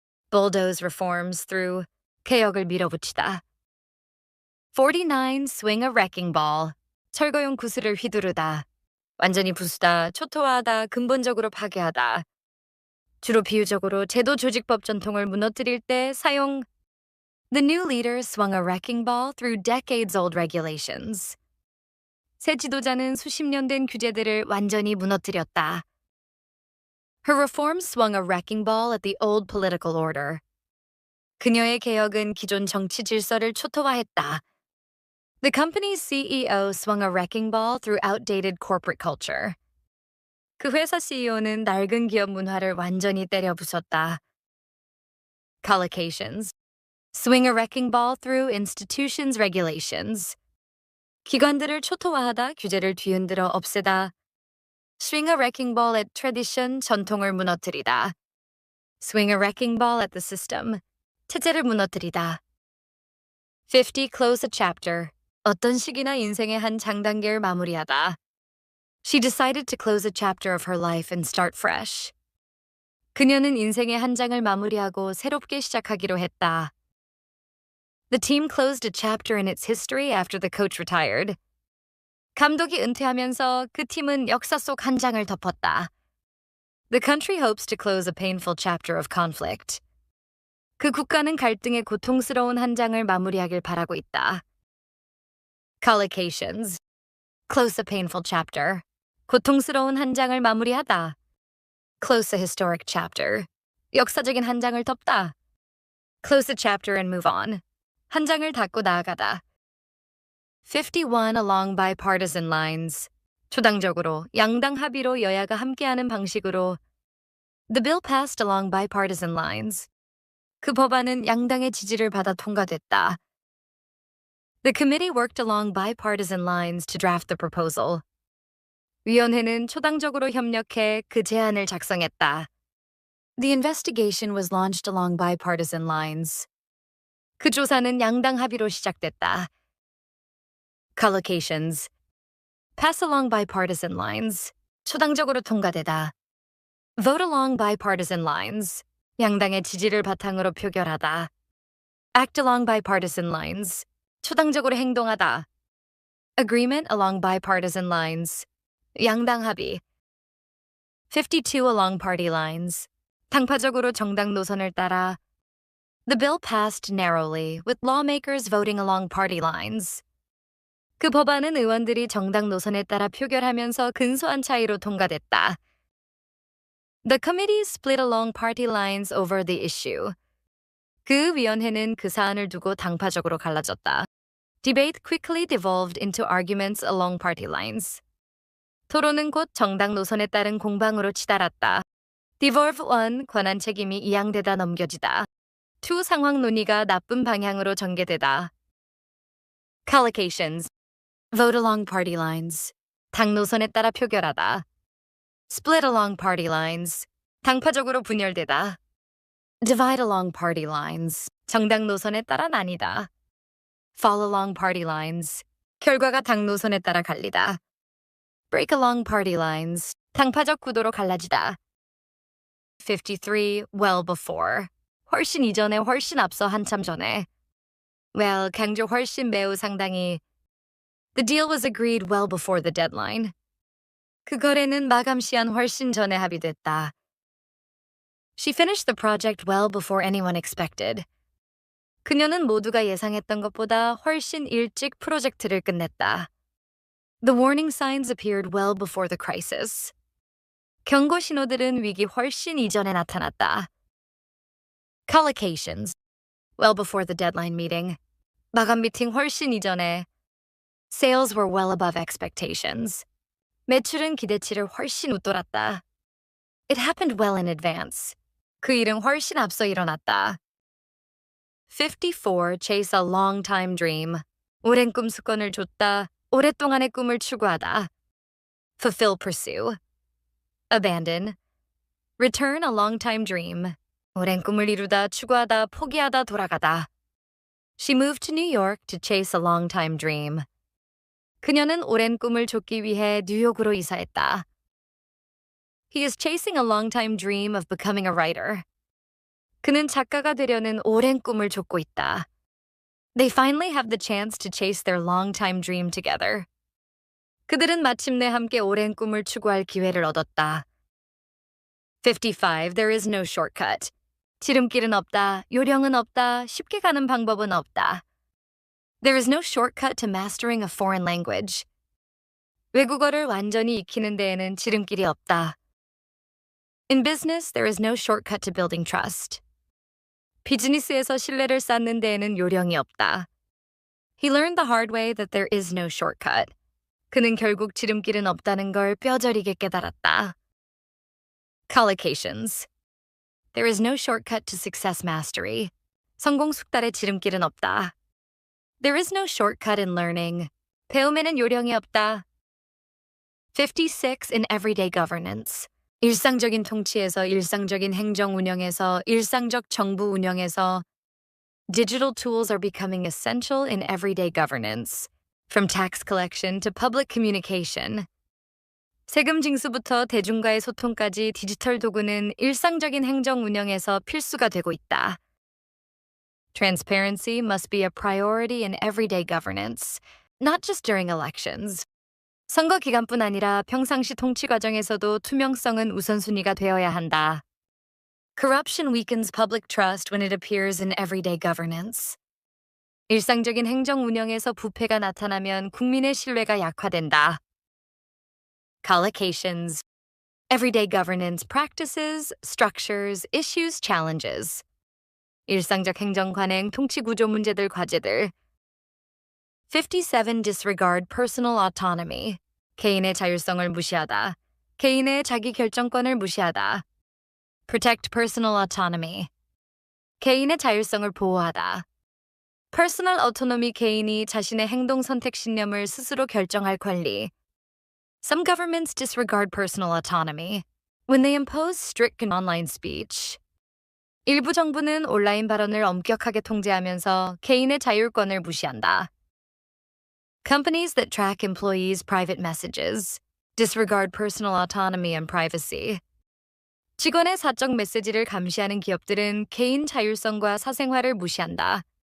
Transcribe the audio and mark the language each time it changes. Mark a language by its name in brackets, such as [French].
[English] Bulldoze reforms through. [Korean] 개혁을 밀어붙이다. 49. [English] Swing a wrecking ball. [Korean] 철거용 구슬을 휘두르다. 완전히 부수다, 초토화하다, 근본적으로 파괴하다. 주로 비유적으로 제도 조직법 전통을 무너뜨릴 때 사용. [English] The new leader swung a wrecking ball through decades-old regulations. [Korean] 새 지도자는 수십 년 된 규제들을 완전히 무너뜨렸다. [English] Her reforms swung a wrecking ball at the old political order. [Korean] 그녀의 개혁은 기존 정치 질서를 초토화했다. [English] The company's CEO swung a wrecking ball through outdated corporate culture. [Korean] 그 회사 CEO는 낡은 기업 문화를 완전히 때려 부쉈다. [English] Collocations. Swing a wrecking ball through institutions' regulations. [Korean] 기관들을 초토화하다, 규제를 뒤흔들어 없애다. [English] Swing a wrecking ball at tradition, [Korean] 전통을 무너뜨리다. [English] Swing a wrecking ball at the system, [Korean] 체제를 무너뜨리다. [English] 50. Close a chapter. [Korean] 어떤 시기나 인생의 한 장단계를 마무리하다. [English] She decided to close a chapter of her life and start fresh. [Korean] 그녀는 인생의 한 장을 마무리하고 새롭게 시작하기로 했다. [English] The team closed a chapter in its history after the coach retired. [Korean] 감독이 은퇴하면서 그 팀은 역사 속 한 장을 덮었다. [English] The country hopes to close a painful chapter of conflict. [Korean] 그 국가는 갈등의 고통스러운 한 장을 마무리하길 바라고 있다. [English] Collocations. Close a painful chapter. [Korean] 고통스러운 한 장을 마무리하다. [English] Close a historic chapter. [Korean] 역사적인 한 장을 덮다. [English] Close a chapter and move on. [Korean] 한 장을 닫고 나아가다. 51. [English] Along bipartisan lines. [Korean] 초당적으로, 양당 합의로 여야가 함께하는 방식으로. [English] The bill passed along bipartisan lines. [Korean] 그 법안은 양당의 지지를 받아 통과됐다. [English] The committee worked along bipartisan lines to draft the proposal. [Korean] 위원회는 초당적으로 협력해 그 제안을 작성했다. [English] The investigation was launched along bipartisan lines. [Korean] 그 조사는 양당 합의로 시작됐다. [English] Collocations. Pass along bipartisan lines. [Korean] 초당적으로 통과되다. [English] Vote along bipartisan lines. [Korean] 양당의 지지를 바탕으로 표결하다. [English] Act along bipartisan lines. [Korean] 초당적으로 행동하다. [English] Agreement along bipartisan lines. [Korean] 양당 합의. [English] 52. Along party lines. [Korean] 당파적으로 정당 노선을 따라. [English] The bill passed narrowly, with lawmakers voting along party lines. [Korean] 그 법안은 의원들이 정당 노선에 따라 표결하면서 근소한 차이로 통과됐다. [English] The committee split along party lines over the issue. [Korean] 그 위원회는 그 사안을 두고 당파적으로 갈라졌다. [English] Debate quickly devolved into arguments along party lines. [Korean] 토론은 곧 정당 노선에 따른 공방으로 치달았다. Devolve 1 권한 책임이 이양되다 넘겨지다. 2 상황 논의가 나쁜 방향으로 전개되다. [English] Collocations. Vote along party lines. [Korean] 당 노선에 따라 표결하다. [English] Split along party lines. [Korean] 당파적으로 분열되다. [English] Divide along party lines. [Korean] 정당 노선에 따라 나뉘다. [English] Fall along party lines. [Korean] 결과가 당 노선에 따라 갈리다. [English] Break along party lines. [Korean] 당파적 구도로 갈라지다. [English] 53. Well before. [Korean] 훨씬 이전에 훨씬 앞서 한참 전에. Well, 강조 훨씬 매우 상당히. [English] The deal was agreed well before the deadline. [Korean] 그 거래는 마감 시한 훨씬 전에 합의됐다. [English] She finished the project well before anyone expected. [Korean] 그녀는 모두가 예상했던 것보다 훨씬 일찍 프로젝트를 끝냈다. [English] The warning signs appeared well before the crisis. [Korean] 경고 신호들은 위기 훨씬 이전에 나타났다. [English] Collocations. Well before the deadline meeting. [Korean] 마감 미팅 훨씬 이전에. [English] Sales were well above expectations. [Korean] 매출은 기대치를 훨씬 웃돌았다. [English] It happened well in advance. [Korean] 그 일은 훨씬 앞서 일어났다. [English] 54. Chase a long time dream. [Korean] 오랜 꿈 습관을 줬다. 오랫동안의 꿈을 추구하다. [English] Fulfill, pursue. Abandon. Return a long time dream. [Korean] 오랜 꿈을 이루다, 추구하다, 포기하다, 돌아가다. [English] She moved to New York to chase a long time dream. [Korean] 그녀는 오랜 꿈을 쫓기 위해 뉴욕으로 이사했다. [English] He is chasing a long time dream of becoming a writer. [Korean] 그는 작가가 되려는 오랜 꿈을 쫓고 있다. [English] They finally have the chance to chase their long time dream together. [Korean] 그들은 마침내 함께 오랜 꿈을 추구할 기회를 얻었다. [English] 55. There is no shortcut. [Korean] 지름길은 없다, 요령은 없다, 쉽게 가는 방법은 없다. [English] There is no shortcut to mastering a foreign language. [Korean] 외국어를 완전히 익히는 데에는 지름길이 없다. [English] In business, there is no shortcut to building trust. [Korean] 비즈니스에서 신뢰를 쌓는 데에는 요령이 없다. [English] He learned the hard way that there is no shortcut. [Korean] 그는 결국 지름길은 없다는 걸 뼈저리게 깨달았다. [English] Collocations. There is no shortcut to success mastery. [Korean] 성공 숙달의 지름길은 없다. [English] There is no shortcut in learning. [Korean] 배움에는 요령이 없다. 56. [English] In everyday governance. [Korean] 일상적인 통치에서 일상적인 행정 운영에서 일상적 정부 운영에서 [English] Digital tools are becoming essential in everyday governance. From tax collection to public communication. [Korean] 세금 징수부터 대중과의 소통까지 디지털 도구는 일상적인 행정 운영에서 필수가 되고 있다. [English] Transparency must be a priority in everyday governance, not just during elections. [Korean] 선거 기간뿐 아니라 평상시 통치 과정에서도 투명성은 우선순위가 되어야 한다. [English] Corruption weakens public trust when it appears in everyday governance. [Korean] 일상적인 행정 운영에서 부패가 나타나면 국민의 신뢰가 약화된다. [English] Collocations. Everyday governance practices, structures, issues, challenges. [Korean] 일상적 행정 관행, 통치 구조 문제들, 과제들. [English] 57. Disregard personal autonomy. [Korean] 개인의 자율성을 무시하다. 개인의 자기 결정권을 무시하다. [English] Protect personal autonomy. [Korean] 개인의 자율성을 보호하다. Personal autonomy 개인이 자신의 행동 선택 신념을 스스로 결정할 권리. [English] Some governments disregard personal autonomy when they impose strict online speech. [Korean] 일부 정부는 온라인 발언을 엄격하게 통제하면서 개인의 자율권을 무시한다. [English] Companies that track employees' private messages disregard personal autonomy and privacy. [Korean] 직원의 사적 메시지를 감시하는 기업들은 개인 자율성과 사생활을 무시한다.